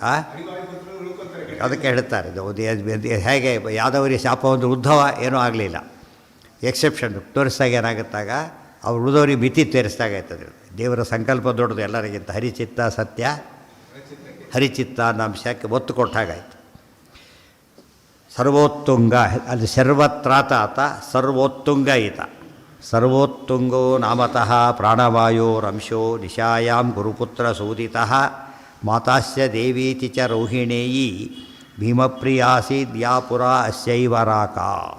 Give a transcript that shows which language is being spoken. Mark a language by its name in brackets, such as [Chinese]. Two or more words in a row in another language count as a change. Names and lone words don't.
[Kannada] ಅದಕ್ಕೆ ಹೇಳ್ತಾರೆ, ಇದು ಹೇಗೆ ಯಾದವರಿಗೆ ಶಾಪ ಒಂದು ಉದ್ಧವ ಏನೂ ಆಗಲಿಲ್ಲ, ಎಕ್ಸೆಪ್ಷನ್ ತೋರಿಸ್ದಾಗ ಏನಾಗುತ್ತಾಗ ಅವ್ರು ಉಳಿದವ್ರಿಗೆ ಮಿತಿ ತೋರಿಸ್ದಾಗ ಆಯ್ತದೆ. ದೇವರ ಸಂಕಲ್ಪ ದೊಡ್ಡದು ಎಲ್ಲರಿಗಿಂತ. ಹರಿಚಿತ್ತ ಸತ್ಯ ಹರಿಚಿತ್ತ ಅನ್ನೋ ಅಂಶಕ್ಕೆ ಒತ್ತು ಕೊಟ್ಟಾಗಾಯಿತು. ಸರ್ವೋತ್ತುಂಗ, ಅಲ್ಲಿ ಸರ್ವತ್ರಾತ ಆತ, ಸರ್ವೋತ್ತುಂಗ ಈತ. [Sanskrit] ಸರ್ವೋತ್ತುಂಗೋ ನಾಮತಃ ಪ್ರಾಣವಾಯೋರಂಶೋ ನಿಶಾಯಾಂ ಗುರುಪುತ್ರ ಸೂದಿತಃ ಮಾತಾಸ್ಯ ದೇವೀತಿ ಚ ರೋಹಿಣೇಯಿ ಭೀಮಪ್ರಿಯಾಸೀದ್ ಯಾ ಪುರಾ ಅಸ್ಯೈವ ರಾಕಾ.